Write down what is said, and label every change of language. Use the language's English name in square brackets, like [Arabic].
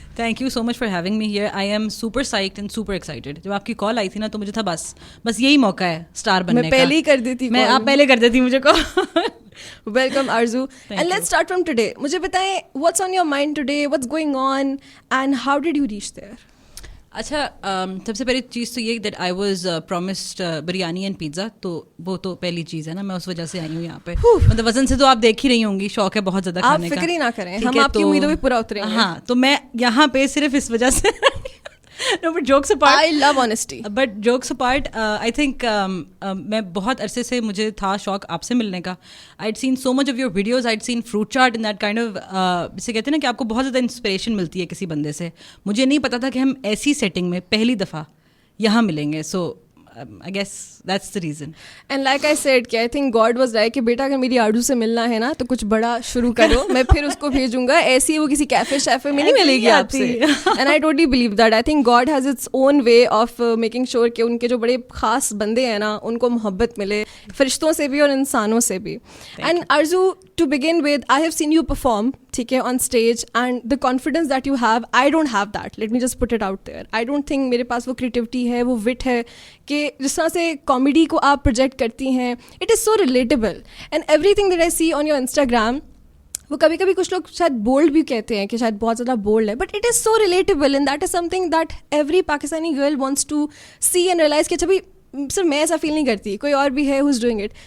[English] Thank you so much for having me here. I am super psyched and super excited. [Hindi] जब आपकी call आई थी ना तो मुझे था बस यही मौका है स्टार बनने का. मैं पहले ही कर देती. आप पहले कर देती मुझे call. [English] Welcome Arzu. And let's start from today. [Hindi] मुझे बताएं [English] what's on your mind today, what's going on and how did you reach there? [Hindi] अच्छा, सबसे पहली चीज़ तो ये [English] that I was promised biryani and pizza, [Hindi] तो वो तो पहली चीज़ है ना. मैं उस वजह से आई हूँ यहाँ पे. मतलब वजन से तो आप देख ही रही होंगी, शौक है बहुत ज़्यादा खाने का. आप फिक्र ही ना करें, हम आपकी उम्मीदों पे पूरा उतरेंगे. हाँ, तो मैं यहाँ पे सिर्फ इस वजह से [English] No, but jokes apart, I love honesty. But jokes apart, I think [Hindi] मैं बहुत अरसे से मुझे था शौक आपसे मिलने का. [English] I'd seen so much of your videos, I'd seen fruit chart and that kind of [Hindi] जिसे कहते हैं ना कि आपको बहुत ज़्यादा इंस्पिरेशन मिलती है किसी बंदे से. मुझे नहीं पता था कि हम ऐसी सेटिंग में पहली दफ़ा यहाँ मिलेंगे. [English] So I guess that's the reason. And like I said [Hindi] कि [English] I think God was like [Hindi] कि बेटा अगर मेरी आरजू से मिलना है ना तो कुछ बड़ा शुरू करो. मैं फिर उसको भेजूंगा. ऐसी वो किसी कैफे शैफे में नहीं मिलेगी आपसे. [English] And I totally believe that. I think God has its own way of making sure [Hindi] कि उनके जो बड़े खास बंदे हैं ना उनको मोहब्बत मिले, फरिश्तों से भी और इंसानों से भी. [English] And Arzu, to begin with, I have seen you perform, [Hindi] ठीक है, [English] on stage, and the confidence that you have, I don't have that. Let me just put it out there. I don't think [Hindi] मेरे पास वो creativity है, वो wit है कि जिस तरह से कॉमेडी को आप प्रोजेक्ट करती हैं. [English] It is so relatable and everything that I see on your Instagram. [Hindi] वो कभी कभी कुछ लोग शायद बोल्ड भी कहते हैं कि शायद बहुत ज़्यादा बोल्ड है, [English] but it is so relatable and that is something that every Pakistani girl wants to see and realise [Hindi] कि अच्छा भाई सिर्फ मैं ऐसा फील नहीं करती, कोई और भी है [English] Who is doing it.